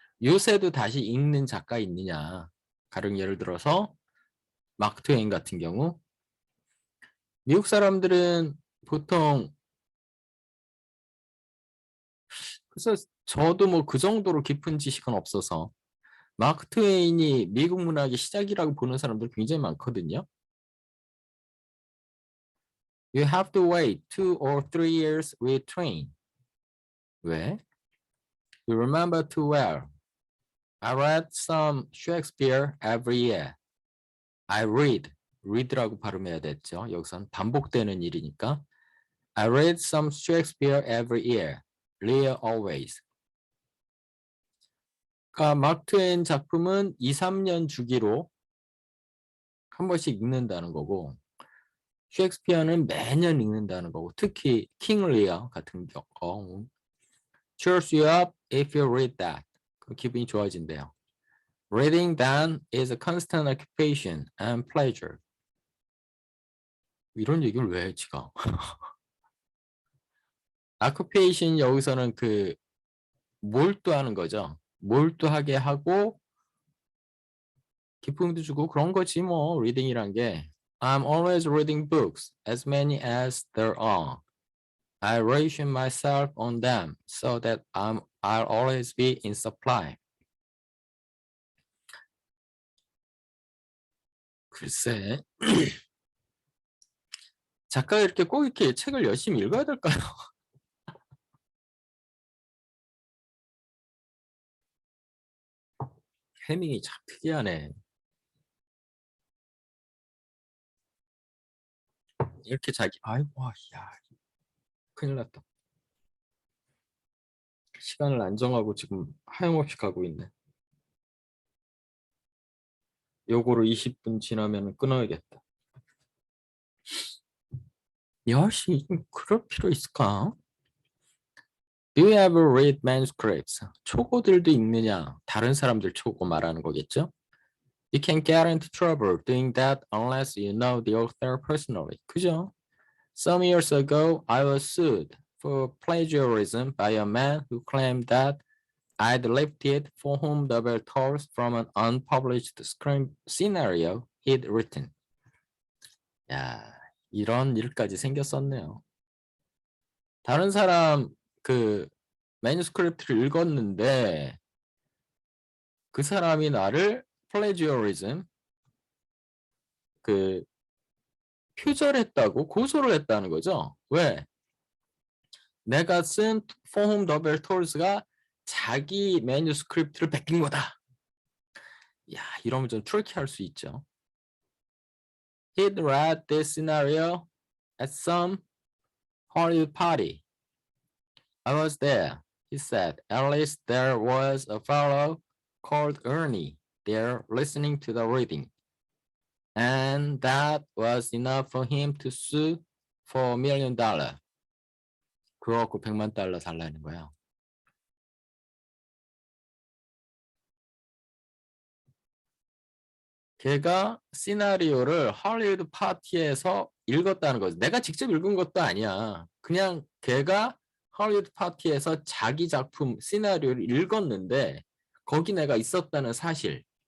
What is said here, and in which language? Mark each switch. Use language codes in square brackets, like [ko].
[ko] 요새도 다시 읽는 작가 있느냐. 가령 예를 들어서 마크 트웨인 같은 경우 미국 사람들은 보통 그래서 저도 뭐 그 정도로 깊은 지식은 없어서 마크 트웨인이 미국 문학의 시작이라고 보는 사람들 굉장히 많거든요. [en] You have to wait 2 or 3 years with Twain. [ko] 왜? [en] You remember too well. I read some Shakespeare every year. I read [ko] 라고 발음해야 됐죠. 여기선 반복되는 일이니까. [en] I read some Shakespeare every year. Lear always. [ko] 그러니까 마크 트웨인 작품은 2-3년 주기로 한 번씩 읽는다는 거고 셰익스피어는 매년 읽는다는 거고 특히 킹 리어 같은 경우 [en] cheers you up if you read that. [ko] 그럼 기분이 좋아진대요. [en] Reading then is a constant occupation and pleasure. [ko] 이런 얘기를 왜 해, 지가? occupation 여기서는 그 몰두하는 거죠. 몰두하게 하고 기쁨도 주고 그런 거지 뭐 리딩이란 게. [en] I'm always reading books, as many as there are. I ration myself on them so that I'll always be in supply. [ko] 글쎄, 작가가 이렇게 꼭 이렇게 책을 열심히 읽어야 될까요? 해밍이 참 특이하네. 이렇게 자기, 아이고, 야, 큰일 났다. 시간을 안 정하고 지금 하염없이 가고 있네. 요거로 20분 지나면 끊어야겠다. 10시 그럴 필요 있을까? [en] Do you ever read manuscripts? [ko] 초고들도 읽느냐? 다른 사람들 초고 말하는 거겠죠? [en] You can get into trouble doing that unless you know the author personally. [ko] 그죠? [en] Some years ago, I was sued for plagiarism by a man who claimed that I'd lifted For Whom the Bell Tolls from an unpublished scenario he'd written. [ko] 야, 이런 일까지 생겼었네요. 다른 사람 그 매뉴스크립트를 읽었는데 그 사람이 나를 plagiarism 그 표절했다고 고소를 했다는 거죠. 왜? 내가 쓴 For Whom the Bell Tolls가 자기 매뉴스크립트를 베낀 거다. 야, 이러면 좀 트리키할 수 있죠. [en] He'd read this scenario at some Hollywood party. I was there, he said. At least there was a fellow called Ernie there listening to the reading. And that was enough for him to sue for $1 million. [ko] 그거 갖고 $100만 달라는 거야. 걔가 시나리오를 할리우드 파티에서 읽었다는 거지. 내가 직접 읽은 것도 아니야. 그냥 걔가 할리우드 파티에서 자기 작품 시나리오를 읽었는데 거기 내가 있었다는 사실.